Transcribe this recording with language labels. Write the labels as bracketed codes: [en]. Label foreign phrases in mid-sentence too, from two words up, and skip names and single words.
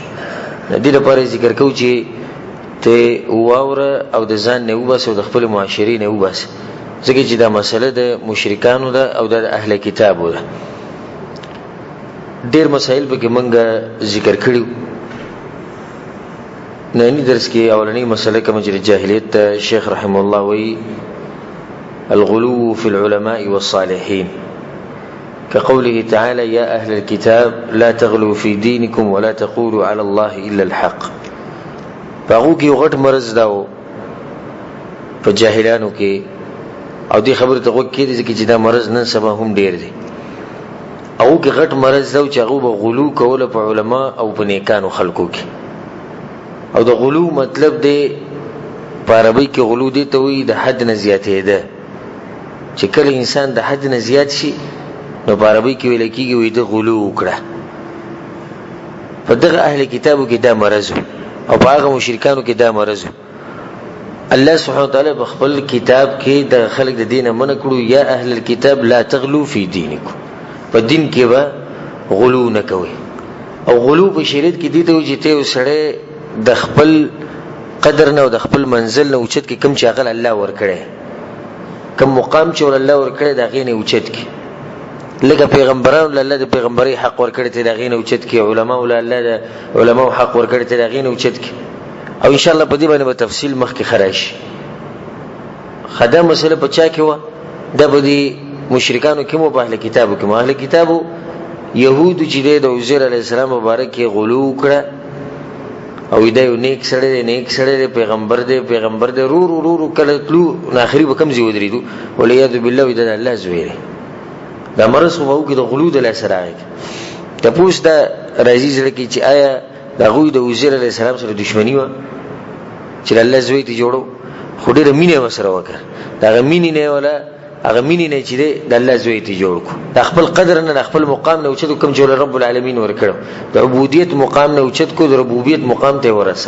[ps] دې لپاره ذکر کوو چې ته واوره او د ځان نه وباسي او د خپل معاشري نه وباسي، ځکه چې دا مسله د مشرکانو ده او د اهل کتابو ده. ډېر مسائل به کې موږ ذکر کړیو. نن درس کې اولنی مسله کوم چې جاهلیت شیخ رحم الله وی [ar] الغلو في العلماء والصالحين، كقوله تعالى يا أهل الكتاب لا تغلوا في دينكم ولا تقولوا على الله إلا الحق. [ps] باغو کې غټ مرز داو په جاهلانو کې، او دی خبره ته وګورئ چې دا مرز نن سبا هم ډیر دی. او کې غټ مرز داو چې هغه به غلو کوله په علما او په نیکانو خلکو کې. او د غلو مطلب دی په عربی کې غلو دی ته وایي د حد نه زیاتې ده، چې کله انسان د حد نه زیات شي نو په عربی کې ویل کېږي وایي د غلو وکړه. په دغه اهل کتابو کې دا مرز او په هغه مشرکانو کې دا مرز. الله سبحانه وتعالى بخبل کتاب کې د خلق د دینه منع کړو [ar] یا اهل الكتاب لا تغلو في دينكم، [ps] په دین کې به غلو نه کوي. او غلو په شریعت کې دي ته چې ته وسړې د خپل قدر نه او د خپل منزل نه اوچت کې کم چې هغه الله ورکړي، کم مقام چې الله ورکړي دا غینه اوچت کې. لکه پیغمبرانو الله د پیغمبري حق ورکړي ته دا غینه اوچت کې، علما الله د علماو حق ورکړي ته دا غینه اوچت کې. او [ar] ان شاء الله [ps] په دې باندې به تفصیل مخکې خراش. خدای مسله په چا کې و دا به دي مشرکانو کې مو په اهل کتابو کې. اهل کتابو يهود چې د عزير [ar] عليه السلام [ps] مبارک کې غلو کړه او دا یو نیک سره دی پیغمبر دی رو کله تلو اخري به کم زی ودرېدو ولياذ بالله د الله زویره. دا مرز خو کې د غلو د لاسرای ته پوښ دا راځي لکه چې آیا دا غوی د عزير [ar] عليه السلام [ps] سره دښمنی و چې الله زوی ته جوړو خو ډېر مینه وسره وکړ. دا مینه نه ولا هغه مینه نه چې د الله زوی ته جوړ کو، د خپل قدر نه خپل مقام نه اوچت کوم جوړ رب العالمین ورکړو، د عبودیت مقام نه اوچت کو، د ربوبیت مقام ته ورسو.